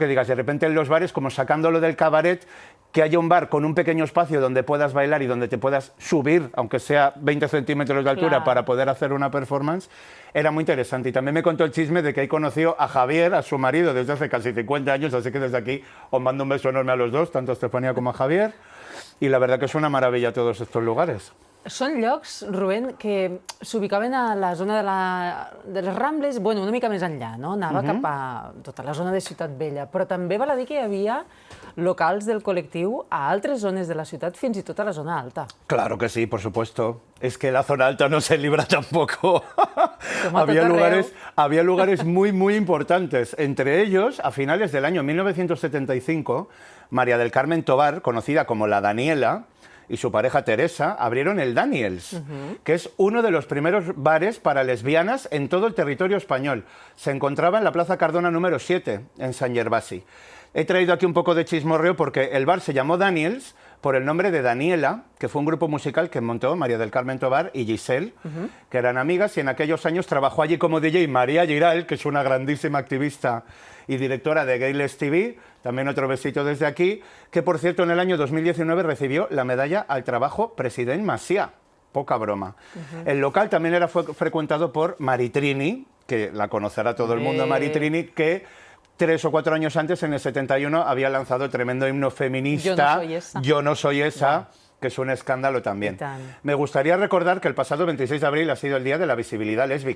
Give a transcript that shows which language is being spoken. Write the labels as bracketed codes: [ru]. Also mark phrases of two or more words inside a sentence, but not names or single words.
[es] Que digas, de repente en los bares, como sacándolo del cabaret, que haya un bar con un pequeño espacio donde puedas bailar y donde te puedas subir, aunque sea 20 centímetros de altura, para poder hacer una performance, era muy interesante. Y también me contó el chisme de que ahí conoció a Javier, a su marido, desde hace casi 50 años, así que desde aquí os mando un beso enorme a los dos, tanto a Estefanía como a Javier, y la verdad que es una maravilla todos estos lugares. [ca] Són llocs, Rubén, que s'ubicaven a la zona de les Rambles, bueno, una mica més enllà, no? Anava cap a tota la zona de Ciutat Vella, però també val a dir que hi havia locals del col·lectiu a altres zones de la ciutat, fins i tot a la zona alta. [es] Claro que sí, por supuesto. Es que la zona alta no se libra tampoco. [ca] Como a tot arreu. [es] Había lugares muy, muy importantes. Entre ellos, a finales del año 1975, María del Carmen Tobar, conocida como la Daniela, y su pareja Teresa abrieron el Daniels, que es uno de los primeros bares para lesbianas en todo el territorio español. Se encontraba en la Plaza Cardona número 7, en San Gervasi. He traído aquí un poco de chismorreo porque el bar se llamó Daniels por el nombre de Daniela, que fue un grupo musical que montó María del Carmen Tobar y Giselle, que eran amigas, y en aquellos años trabajó allí como DJ María Giral, que es una grandísima activista y directora de Gayless TV, también otro besito desde aquí, que por cierto en el año 2019 recibió la medalla al trabajo President Macià. Poca broma. El local también fue frecuentado por Maritrini, que la conocerá todo el mundo, Maritrini, que 3 o 4 años antes, en el 71, había lanzado el tremendo himno feminista Yo no soy esa, que es un escándalo también. Me gustaría recordar que el pasado 26 de abril ha sido el Día de la Visibilidad Lésbica.